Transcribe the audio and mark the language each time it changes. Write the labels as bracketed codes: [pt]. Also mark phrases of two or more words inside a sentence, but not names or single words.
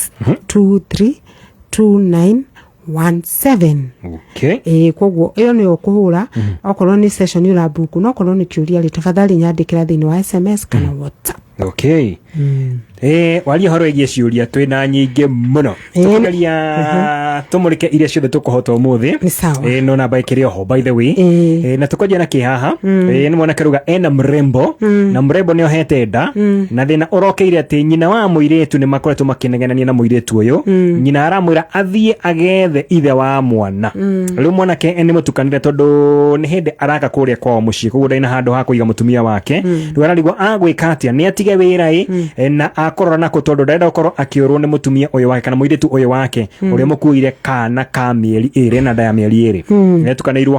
[ki] 232917 koguo iyo ni okuhura okorwo ni session urabuku no okorwo ni kiuria ri tafadhali nyandikira thini wa SMS kana WhatsApp waria horo igie ciuria twina nyingi muno tukaria tumurike iria ciothe tukuhota umuthi no namba ikiri ho [en] by the way [ki] na tukoje na kihaha ni mwana kiruga ena mrembo na mrembo ni ohete nda na thina urokeire ati nyina wa muiretu ni makoretwo makinegania na muiretu uyu nyina aramwira athie agethe ithe wa mwana riu mwana ke ni mutukanire tondu ni hindi araka kuria kwao mucii kuguo ndaina handu ha kuiga mutumia wake riu ararigwo agwika atia ni atige wira na akorora na kutondu ndaenda gukorwo akiorwo ni mutumia uyu wake kana muiretu uyu wake uria mukuire kana ka mieri iri na nda ya mieri iri netukaniirwo